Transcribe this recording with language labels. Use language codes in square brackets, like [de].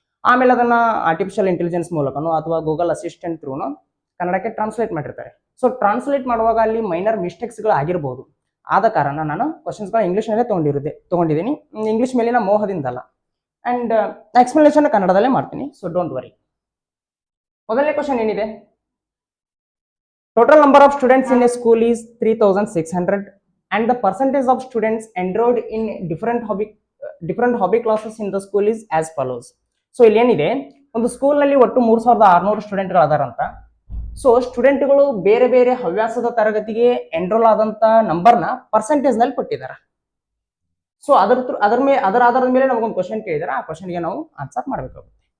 [kn] ಆಮೇಲೆ ಅದನ್ನ artificial intelligence ಮೂಲಕನೋ ಅಥವಾ ಗೂಗಲ್ ಅಸಿಸ್ಟೆಂಟ್ ಥ್ರೂನೋ ಕನ್ನಡಕ್ಕೆ ಟ್ರಾನ್ಸ್ಲೇಟ್ ಮಾಡಿರ್ತಾರೆ. ಸೊ ಟ್ರಾನ್ಸ್ಲೇಟ್ ಮಾಡುವಾಗ ಅಲ್ಲಿ ಮೈನರ್ ಮಿಸ್ಟೇಕ್ಸ್ ಗಳು ಆಗಿರಬಹುದು. ಆದ ಕಾರಣ ನಾನು ಕ್ವಶನ್ಸ್ ಗಳನ್ನ ಇಂಗ್ಲಿಷ್ ನಲ್ಲೇ ತಗೊಂಡಿದ್ದೀನಿ. ಇಂಗ್ಲಿಷ್ ಮೇಲಿನ ಮೋಹದಿಂದಲ್ಲ. ಅಂಡ್ ಎಕ್ಸ್ಪ್ಲನೇಷನ್ ಕನ್ನಡದಲ್ಲೇ ಮಾಡ್ತೀನಿ. [en] So don't worry. [kn] ಮೊದಲನೇ ಕ್ವಶನ್ ಏನಿದೆ, [en] Total number of students in a school is 3600 and the percentage of students enrolled in different hobby classes in the school is as follows. [kn] So ಇಲ್ಲಿ ಏನಿದೆ, ಒಂದು school ನಲ್ಲಿ ಒಟ್ಟು 3600 student ಗಳು ಅದಾರಂತ. So ಸ್ಟೂಡೆಂಟ್ಗಳು ಬೇರೆ ಬೇರೆ ಹವ್ಯಾಸದ ತರಗತಿಗೆ ಎನ್ರೋಲ್ ಆದಂತ ನಂಬರ್ನ ಪರ್ಸೆಂಟೇಜ್ ನಲ್ಲಿ ಕೊಟ್ಟಿದ್ದಾರೆ. ಸೊ ಅದರ ಆಧಾರದ ಮೇಲೆ ನಮಗೊಂದು ಕ್ವಶನ್ ಕೇಳಿದಾರೆ. ಆ ಕ್ವಶನ್ಗೆ ನಾವು ಆನ್ಸರ್ ಮಾಡಬೇಕಾಗುತ್ತೆ.